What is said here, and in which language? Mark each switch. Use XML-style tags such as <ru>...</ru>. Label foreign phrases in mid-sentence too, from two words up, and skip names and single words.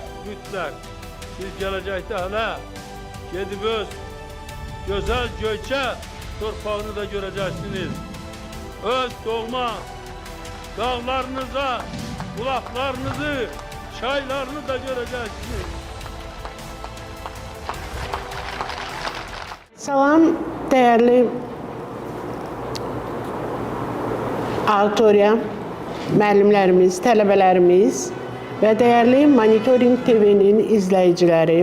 <tr>Siz gelecekte hala gidip öz güzel Göyçe torpağını da göreceksiniz. Öz doğma dağlarınıza, bulaklarınızı, çaylarını da göreceksiniz.</tr> <az>Salam, değerli auditoriya, müəllimlərimiz, tələbələrimiz və dəyərli Monitoring TV-nin izləyiciləri.</az>